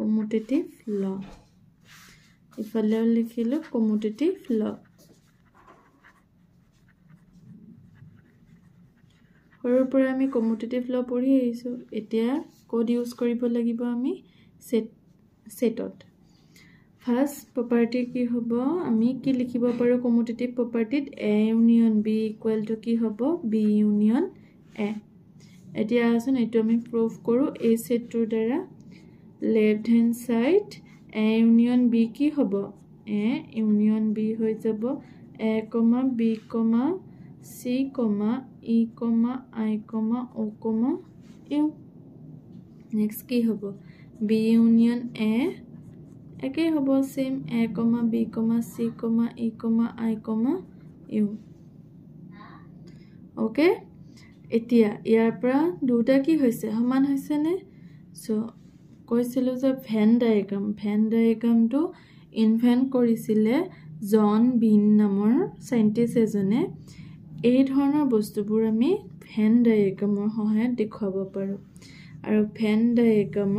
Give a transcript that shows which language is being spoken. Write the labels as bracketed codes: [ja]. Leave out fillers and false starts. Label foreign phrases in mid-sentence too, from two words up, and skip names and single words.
[en] commutative law [as] ইফালেও লিখিলো [en] commutative law [as] সৰুৰ পৰা আমি [en] commutative law [as] পঢ়ি আহিছো এতিয়া [en] code use [as] কৰিব লাগিব আমি সেটত ফাৰ্স্ট প্ৰপাৰ্টি কি হ'ব আমি কি লিখিব পাৰো [en] commutative propertyত a union b equal to [as] কি হ'ব [en] b union a [as] এতিয়া আসুন এটো আমি প্ৰুফ কৰো এই সেটটোৰ দ্বাৰা [en] left hand side a union b [as] কি হ'ব [en] a union b [as] হৈ যাব a, b, c, e, i, o, u next কি হ'ব [en] b union a [as] একে হ'ব সেম a, b, c, e, i, u ওকে এতিয়া ইয়াৰ পৰা দুটা কি হৈছে সমান হৈছে নে সো কৈছিলো যে [en] Venn diagramটো invent [as] কৰিছিলে জন বিন নামৰ সাইন্টিষ্ট এজনে এই ধৰণৰ বস্তুবোৰ আমি [en] Venn diagramৰ [as] সহায়ত দেখুৱাব পাৰো আৰু [en] Venn diagramৰ